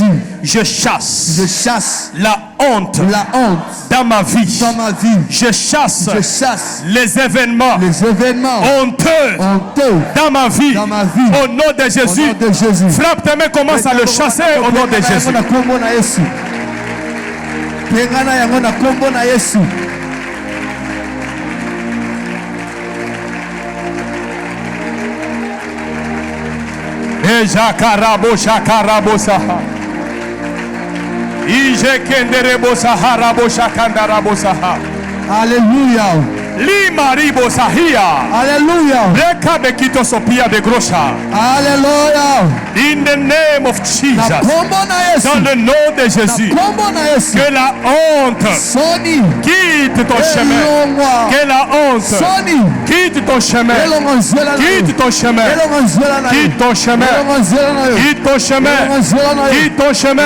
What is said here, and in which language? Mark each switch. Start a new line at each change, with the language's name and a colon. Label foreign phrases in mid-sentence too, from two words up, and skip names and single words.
French: Je chasse la honte dans ma vie. Je chasse les événements honteux dans ma vie. Au nom de Jésus. Frappe tes mains, commence à le chasser au nom de Jésus. Ejakarabo shakarabo saha. Ijekenderebo saharabo shakandarabo saha. Alléluia. Limaribo sahia. Alléluia. Reka bekito sopia de grosha. Alléluia.
English: In the name of Jesus.
French: Dans le nom de Jésus. Que la honte quitte ton chemin. Que la honte quitte ton chemin. Quitte ton chemin. Quitte ton chemin. Quitte ton chemin. Quitte ton chemin.